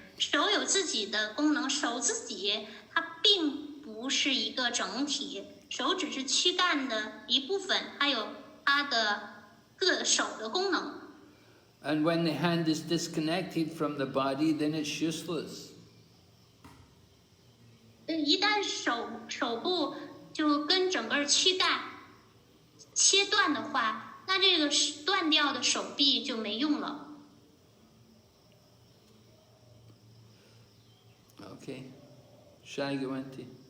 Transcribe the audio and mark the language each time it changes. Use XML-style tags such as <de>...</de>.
<zh>手有自己的功能，手自己它并不是一个整体，手只是躯干的一部分，它有它的各手的功能。</zh> <en>And when the hand is disconnected from the body, then it's useless.</en> <zh>一旦手部就跟整个躯干切断的话，那这个断掉的手臂就没用了。 OK， 下一个问题。</zh>